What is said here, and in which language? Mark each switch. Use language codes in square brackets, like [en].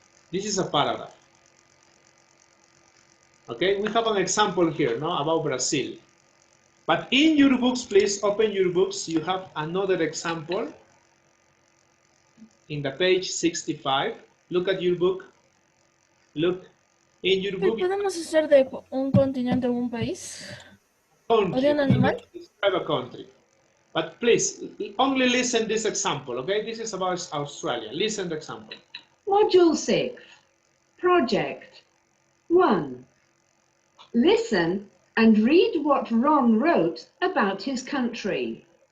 [en] This is a paragraph. Okay, we have an example here, no, about Brazil. But in your books, please open your books. You have another example in the page 65. Look at your book. Look in your book. [es] ¿Podemos hacer de un continente o un país? ¿O de [en] Country. [es] un animal? [en] Describe a country. But please, only listen this example, okay? This is about Australia. Listen the example. Module 6, Project 1. Listen and read what Ron wrote about his country.